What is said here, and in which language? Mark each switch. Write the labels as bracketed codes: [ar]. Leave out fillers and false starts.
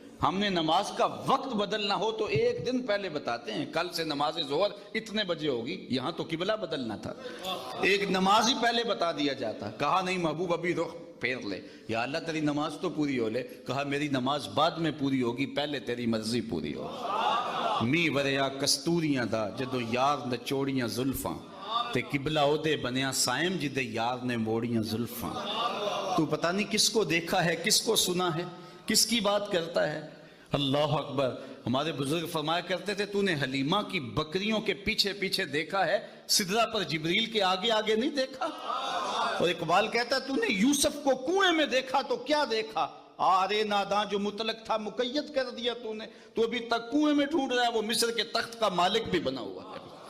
[ur] ہم نے نماز کا وقت بدلنا ہو تو 1 دن پہلے بتاتے ہیں, کل سے نماز ظہر اتنے بجے ہوگی, یہاں تو قبلہ بدلنا تھا, ایک نماز ہی پہلے بتا دیا جاتا. کہا نہیں محبوب ابھی رخ پھیر لے, یا اللہ تیری نماز تو پوری ہو لے. کہا میری نماز بعد میں پوری ہوگی, پہلے تیری مرضی پوری ہو. [pa] می وریا کستوریاں دا جدو یار نچوڑیاں زلفاں, تے قبلہ او دے بنیا سائم جدے یار نے موڑیاں زلفاں. [ur] تو پتہ نہیں کس کو دیکھا ہے, کس کو سنا ہے, کس کی بات کرتا ہے. اللہ اکبر. ہمارے بزرگ فرمایا کرتے تھے, تو نے حلیمہ کی بکریوں کے پیچھے پیچھے دیکھا ہے, سدرہ پر جبریل کے آگے آگے نہیں دیکھا. اور اقبال کہتا ہے تو نے یوسف کو کنویں میں دیکھا تو کیا دیکھا, آرے ناداں جو مطلق تھا مقید کر دیا تو نے, تو ابھی تک کنویں میں ڈھونڈ رہا ہے, وہ مصر کے تخت کا مالک بھی بنا ہوا ہے.